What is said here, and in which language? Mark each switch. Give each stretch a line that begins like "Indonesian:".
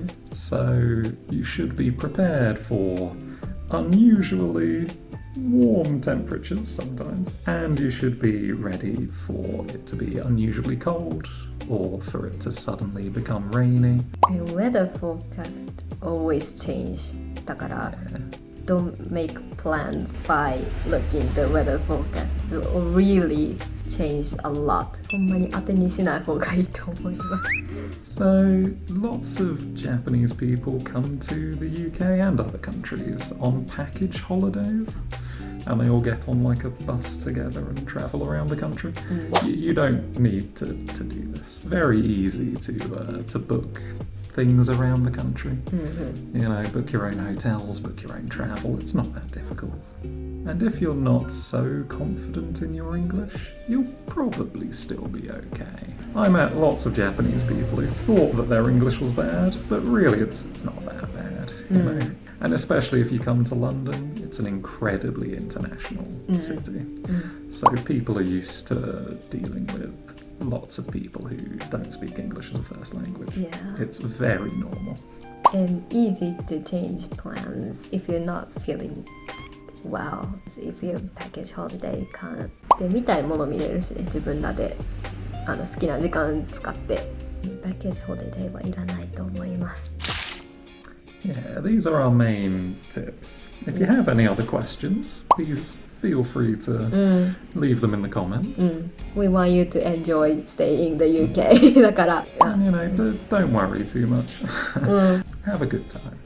English: So you should be prepared for unusually warm temperatures sometimes, and you should be ready for it to be unusually cold or for it to suddenly become rainy. The weather forecast always change.
Japanese: だから、
English: don't make plans by looking the weather forecast. It will really change a lot.
Japanese: ほんまに当てにしない方がいいと思います。
English: So lots of Japanese people come to the UK and other countries on package holidays. and they all get on like a bus together and travel around the country. You don't need to do this. Very easy to book things around the country. You know, book your own hotels, book your own travel. It's not that difficult. And if you're not so confident in your English, you'll probably still be okay. I met lots of Japanese people who thought that their English was bad, but really it's not that bad, you know. And especially if you come to London, it's an incredibly international city. So people are used to dealing with lots of people who don't speak English as a first language. Yeah. It's very normal. And easy to change plans if you're not feeling well. If your package holiday can't.
Japanese: で、見たいもの見れるしね、自分らで好きな時間使って。パッケージホリデーはいらないと思います。
English: Yeah, these are our main tips. If you have any other questions, please feel free to leave them in the comments. We want you to enjoy staying in the UK.
Japanese: だから、
English: you know, don't worry too much. Have a good time.